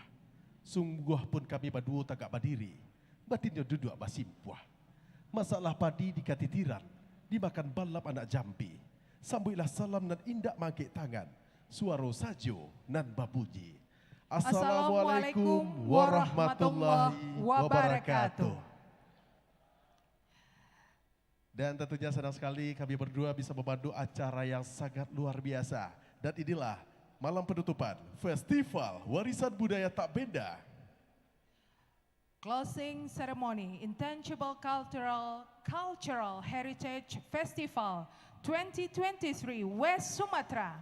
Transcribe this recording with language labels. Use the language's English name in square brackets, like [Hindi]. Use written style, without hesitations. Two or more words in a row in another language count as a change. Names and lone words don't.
[Minangkabau] Sungguh pun kami baduo tagak badiri, batinnya duduk basimpuah. Masalah padi di katitiran, dimakan balap anak jambi. Sambuilah salam dan indak mangkik tangan, suaro sajo nan babunyi. [Arabic] السلام عليكم ورحمة الله وبركاته. [Indonesian] Dan tentunya senang sekali kami berdua bisa memandu acara yang sangat luar biasa. Dan inilah malam penutupan Festival Warisan Budaya Tak Benda. [English] Closing Ceremony Intangible Cultural Heritage Festival 2023 West Sumatra.